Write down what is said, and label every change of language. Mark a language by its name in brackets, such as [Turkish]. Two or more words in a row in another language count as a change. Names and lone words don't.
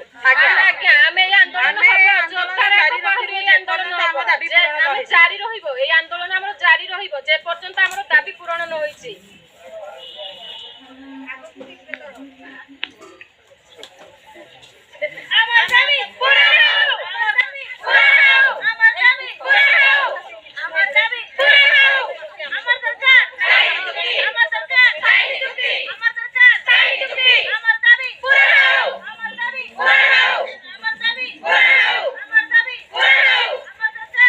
[Maithili] आज्ञा हम ए आंदोलन जारी रहिबो ए आंदोलन हमर जारी रहिबो जे पर्यंत हमर दाबी पूर्ण न होइछि। हमर दाबी पूर्ण हो हमर दाबी पूर्ण हो हमर दाबी पूर्ण हो हमर दाबी पूर्ण हो हमर सरकार सही चुकी हमर सरकार सही चुकी हमर सरकार सही चुकी हमर दाबी पूर्ण हो हमर दाबी पूर्ण हो हमर दाबी पूर्ण हो हमर दाबी पूर्ण हो हमर